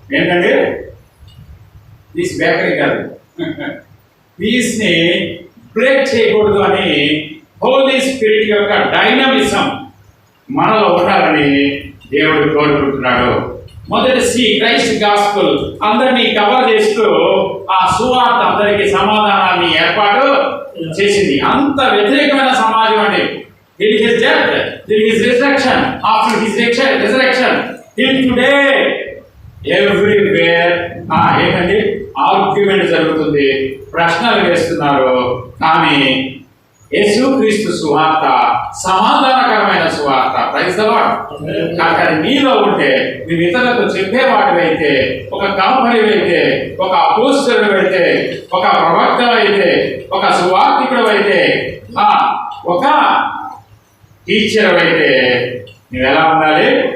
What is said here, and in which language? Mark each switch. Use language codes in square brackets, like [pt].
[te] ఏంటంటే piece bakery కాదు, పీస్ని బ్రేక్ చేయకూడదు అని హోలీ స్పిరిట్ యొక్క డైనమిజం మనలో ఉండాలని దేవుడు కోరుకుంటున్నాడు. మొదటి సి క్రైస్ట్ గాస్పుల్ అందరినీ కవర్ చేస్తూ ఆ సువార్త అందరికీ సమాధానాన్ని ఏర్పాటు చేసింది. అంత వ్యతిరేకమైన సమాజం అండి. [en] Till his death, till his resurrection, after his resurrection, till today, everywhere [te] ఏంటంటే ఆర్గ్యుమెంట్ జరుగుతుంది, ప్రశ్నలు వేస్తున్నారు. కానీ యేసుక్రీస్తు సువార్త సమాధానకరమైన సువార్త. Praise the lord. కానీ మీలో ఉంటే మీరు ఇతరులకు చెప్పేవాడివైతే, ఒక కంపెనీవైతే, ఒక అపోస్తలుడైతే, ఒక ప్రవక్తవైతే, ఒక సువార్తికుడైతే, ఒక టీచర్ అయితే నువ్వు ఎలా ఉండాలి?